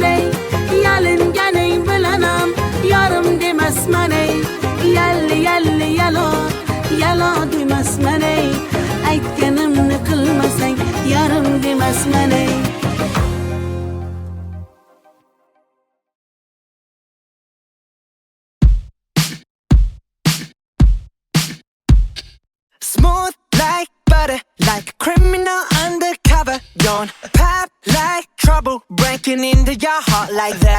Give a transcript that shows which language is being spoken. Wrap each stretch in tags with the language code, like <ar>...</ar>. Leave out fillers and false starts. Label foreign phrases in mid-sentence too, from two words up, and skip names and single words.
<uz>ey yalinganing bilan ham yorim demasman ey yalli yalli yalo yalo demasman ey aytganimni qilmasang yorim demasman ey</uz> <en>Smooth like butter, like a criminal undercover. Don't pop like trouble, breaking into your heart like that.</en>